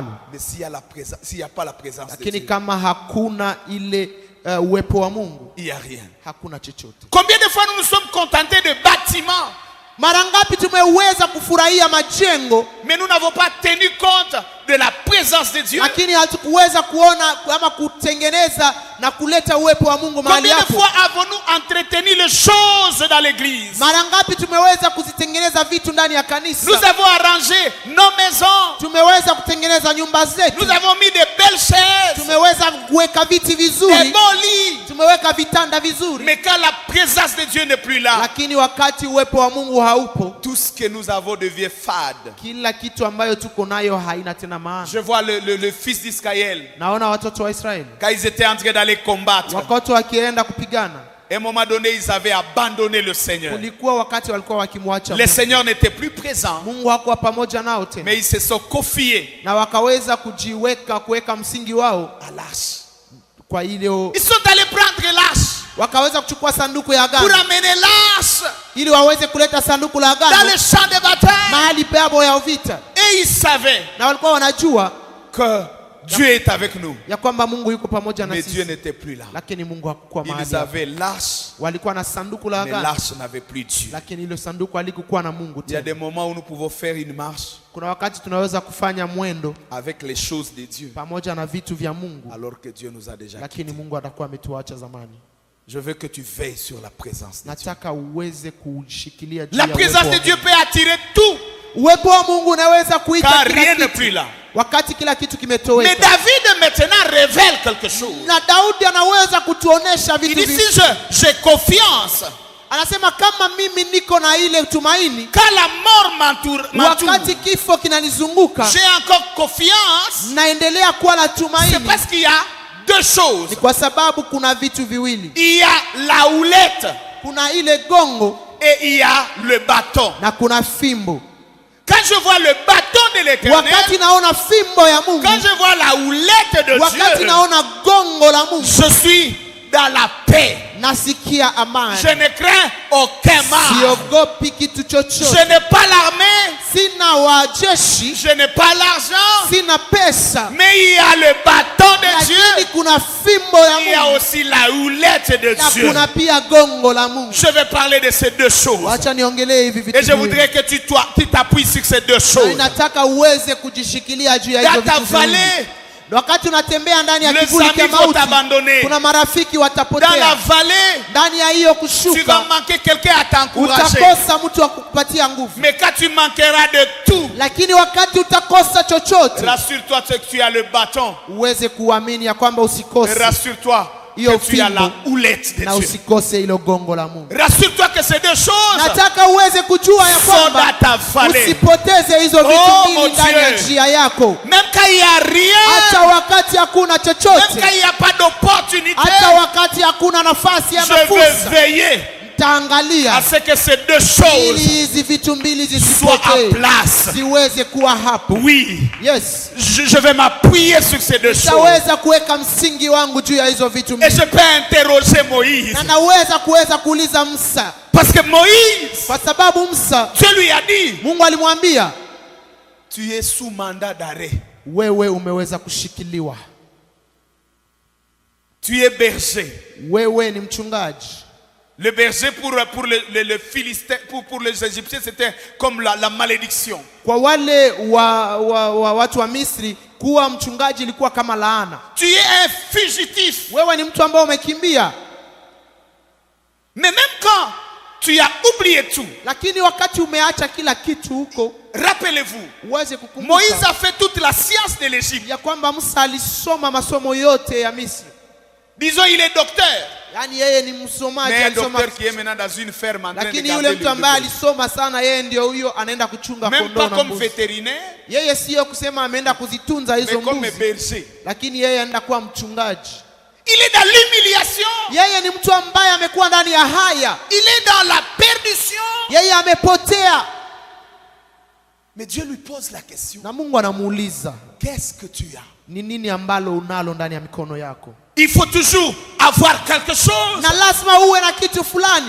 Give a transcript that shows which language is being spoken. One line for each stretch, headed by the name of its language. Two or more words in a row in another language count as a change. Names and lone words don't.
French: mais s'il n'y a pas la présence de
Swahili: lakini
French: Dieu,
Swahili: kama hakuna ile uwepo wa Mungu,
French: il n'y a rien.
Swahili: hakuna chochote.
French: Combien de fois nous nous sommes contentés de bâtiments,
Swahili: Mara ngapi tumeweza kufurahia majengo,
French: mais nous n'avons pas tenu compte de la présence de Dieu?
Swahili: lakini hatukuweza kuona ama kutengeneza na kuleta uwepo wa Mungu mahali
French: Combien de
Swahili: hapo.
French: fois avons-nous entretenu les choses dans l'église?
Swahili: Mara ngapi tumeweza kuzitengeneza vitu ndani ya kanisa?
French: Nous avons arrangé nos maisons,
Swahili: Tumeweza kutengeneza nyumba zetu,
French: nous avons mis de belles chaises,
Swahili: tumeweza kuweka viti
French: des
Swahili: vizuri,
French: beaux lits,
Swahili: tumeweka vitanda vizuri,
French: mais quand la présence de Dieu n'est plus là,
Swahili: lakini wakati uwepo wa Mungu haupo,
French: tout ce que nous avons devient fade.
Swahili: kila kitu ambayo tuko nayo haina tena maana.
French: Je vois le fils d'Israël,
Swahili: Naona watoto wa Israeli
French: quand ils étaient en train d'aller combattre,
Swahili: wakati wakienda kupigana,
French: à un moment donné, ils avaient abandonné le Seigneur.
Swahili: kulikuwa wakati walikuwa wakimwacha
French: Le
Swahili: Mungu.
French: Seigneur n'était plus présent,
Swahili: Mungu hakuwa pamoja nao tena,
French: mais ils se sont confiés
Swahili: na wakaweza kuweka msingi wao
French: à l'arche.
Swahili: kwa ile,
French: Ils sont allés prendre l'arche
Swahili: wakaweza kuchukua sanduku ya
French: pour
Swahili: agano
French: amener l'arche
Swahili: ili waweze kuleta sanduku la
French: dans
Swahili: agano
French: le champ de bataille.
Swahili: mahali pabo ya vita,
French: Et ils savaient
Swahili: na walikuwa wanajua
French: que Dieu est avec nous.
Swahili: ya kwamba Mungu yuko pamoja na
French: Mais Dieu
Swahili: sisi,
French: n'était plus là.
Swahili: lakini Mungu hakukuwa mahali
French: Ils
Swahili: hapo.
French: avaient l'arche,
Swahili: Walikuwa na sanduku la
French: mais
Swahili: agano,
French: l'arche n'avait plus Dieu.
Swahili: lakini ile sanduku halikuwa na Mungu
French: Il y a
Swahili: tena.
French: des moments où nous pouvons faire une marche
Swahili: Kuna wakati tunaweza kufanya mwendo
French: avec les choses de Dieu,
Swahili: pamoja na vitu vya Mungu,
French: alors que Dieu nous a déjà quittés.
Swahili: lakini Mungu atakuwa ametuacha zamani.
French: Je veux que tu veilles sur la présence de Dieu.
Swahili: Nataka uweze kushikilia juu
French: La
Swahili: ya
French: présence
Swahili: uwepo
French: de
Swahili: wa
French: Dieu
Swahili: Mungu.
French: peut attirer tout,
Swahili: Uwepo wa Mungu unaweza kuita
French: car
Swahili: kila
French: rien n'est
Swahili: kitu,
French: plus là.
Swahili: wakati kila kitu
French: Mais
Swahili: kimetoweka.
French: David maintenant révèle quelque chose.
Swahili: Na Daudi anaweza kutuonesha
French: Il
Swahili: vitu
French: dit,
Swahili: vingi.
French: si j'ai confiance,
Swahili: Anasema kama mimi niko na ile tumaini,
French: quand la mort m'entoure,
Swahili: wakati kifo kinanizunguka,
French: j'ai encore confiance.
Swahili: naendelea kuwa na
French: C'est
Swahili: tumaini,
French: parce qu'il y a deux choses.
Swahili: ni kwa sababu kuna vitu viwili.
French: Il y a la houlette
Swahili: Kuna ile gongo
French: et il y a le bâton.
Swahili: na kuna fimbo.
French: Quand je vois le bâton de l'Éternel,
Swahili: Wakati naona fimbo ya Mungu,
French: quand je vois la houlette de
Swahili: wakati
French: Dieu,
Swahili: naona gongo la Mungu,
French: je suis dans la paix.
Swahili: nasikia amani,
French: Je ne crains aucun mal.
Swahili: siogopi kitu
French: Je
Swahili: chochote.
French: n'ai pas l'armée,
Swahili: Sina wajeshi,
French: je n'ai pas l'argent,
Swahili: sina pesa,
French: mais il y a le bâton de Dieu.
Swahili: lakini kuna fimbo ya
French: Il y a
Swahili: Mungu
French: aussi la houlette de
Swahili: na
French: Dieu.
Swahili: kuna pia gongo la Mungu.
French: Je vais parler de ces deux choses.
Swahili: Wacha niongelee hivi vitu
French: Et je
Swahili: viwili.
French: voudrais que tu t'appuies sur ces deux
Swahili: Na
French: choses.
Swahili: nataka uweze kujishikilia juu ya hizo
French: Dans ta
Swahili: vitu viwili.
French: vallée,
Swahili: Wakati unatembea ndani ya
French: les
Swahili: kivuli
French: amis
Swahili: cha
French: vont
Swahili: mauti,
French: t'abandonner.
Swahili: kuna marafiki
French: Dans la
Swahili: watapotea.
French: vallée,
Swahili: Ndani ya hiyo
French: tu vas
Swahili: kushuka
French: manquer quelqu'un à t'encourager.
Swahili: utakosa mtu wa kukupatia nguvu,
French: Mais quand tu manqueras de tout,
Swahili: lakini wakati utakosa chochote,
French: rassure-toi que tu as le bâton.
Swahili: uweze kuamini ya kwamba
French: Et
Swahili: usikose
French: rassure-toi
Swahili: Iyo
French: que tu as la
Swahili: fimbo
French: houlette de
Swahili: na
French: Dieu.
Swahili: usikose ilo gongo la Mungu.
French: Rassure-toi que ces deux choses
Swahili: Nataka uweze kujua ya
French: sont
Swahili: kwamba
French: dans ta vallée.
Swahili: usipoteze hizo vitu
French: Oh, mon
Swahili: mbili ndani ya
French: Dieu.
Swahili: njia yako,
French: Même quand il n'y a
Swahili: hata
French: rien,
Swahili: wakati hakuna
French: même quand
Swahili: chochote,
French: il n'y a pas d'opportunité,
Swahili: hata wakati hakuna nafasi ya
French: je veux
Swahili: fursa,
French: veiller
Swahili: taangalia
French: à ce que ces deux
Swahili: ili
French: choses
Swahili: hizi vitu mbili
French: soient en
Swahili: zisipotee,
French: place.
Swahili: ziweze kuwa hapo.
French: Oui,
Swahili: Yes,
French: je vais m'appuyer sur ces deux choses.
Swahili: nitaweza kuweka msingi wangu juu ya hizo vitu
French: Et
Swahili: mbili,
French: je peux interroger Moïse.
Swahili: na naweza kuuliza Musa,
French: Parce que Moïse,
Swahili: kwa sababu Musa,
French: Dieu lui a dit,
Swahili: Mungu alimwambia
French: tu es sous mandat d'arrêt.
Swahili: wewe umeweza kushikiliwa.
French: Tu es berger.
Swahili: Wewe ni mchungaji.
French: Le berger pour les Philistins, pour les Égyptiens, c'était comme la malédiction.
Swahili: Kwa wale watu wa Misri, kuwa mchungaji ilikuwa kama laana.
French: Tu es un fugitif.
Swahili: Wewe ni mtu ambaye umekimbia.
French: Mais même quand tu as oublié tout,
Swahili: lakini wakati umeacha kila kitu huko,
French: rappelez-vous,
Swahili: uweze kukumbuka
French: Moïse a fait toute la science de l'Égypte.
Swahili: ya kwamba Musa alisoma masomo yote ya Misri.
French: Disons, il est docteur.
Swahili: Yani yeye ni msomaji,
French: mais un
Swahili: alisoma.
French: docteur qui est maintenant dans une ferme en train de
Swahili: Lakini
French: garder
Swahili: yule
French: le
Swahili: mtu ambaye
French: bébé.
Swahili: alisoma sana, yeye ndio huyo anaenda kuchunga
French: Même
Swahili: kondoo
French: pas
Swahili: na
French: comme
Swahili: mbuzi.
French: vétérinaire,
Swahili: Yeye sio kusema ameenda kuzitunza
French: mais
Swahili: hizo
French: comme
Swahili: mbuzi,
French: berger.
Swahili: lakini yeye anaenda kuwa mchungaji.
French: Il est dans l'humiliation.
Swahili: Yeye ni mtu ambaye amekuwa ndani ya haya.
French: Il est dans la perdition.
Swahili: Yeye amepotea.
French: Mais Dieu lui pose la question.
Swahili: Na Mungu anamuuliza,
French: Qu'est-ce que tu as?
Swahili: ni nini ambalo unalo ndani ya mikono yako?
French: Il faut toujours avoir quelque chose.
Swahili: Na lazima uwe na kitu fulani.